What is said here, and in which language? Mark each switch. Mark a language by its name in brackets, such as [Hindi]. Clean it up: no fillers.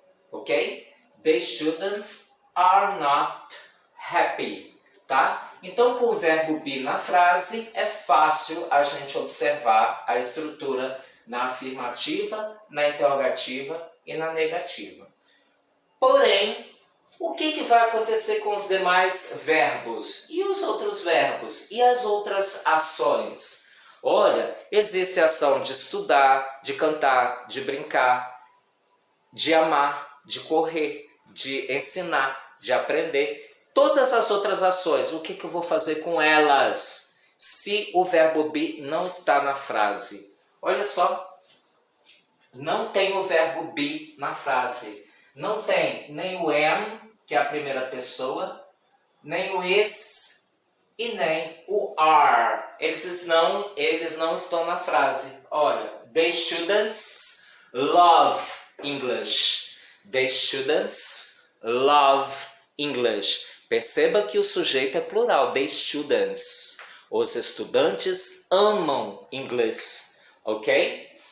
[English] Ok? The students are not happy. [Portuguese] Tá? Então, com o verbo be na frase, é fácil a gente observar a estrutura na afirmativa, na interrogativa e na negativa. Porém, o que vai acontecer com os demais verbos? E os outros verbos? E as outras ações? Olha, existe a ação de estudar, de cantar, de brincar, de amar, de correr, de ensinar, de aprender. Todas as outras ações, o que eu vou fazer com elas se o verbo be não está na frase? Olha só, não tem o verbo be na frase. Não tem nem o am, que é a primeira pessoa, nem o is e nem o are. Eles não estão na frase. [English] Olha, the students love English. The students love English. [Portuguese] Perceba que o sujeito é plural, [English] the students. [Portuguese] Os estudantes amam inglês, ok?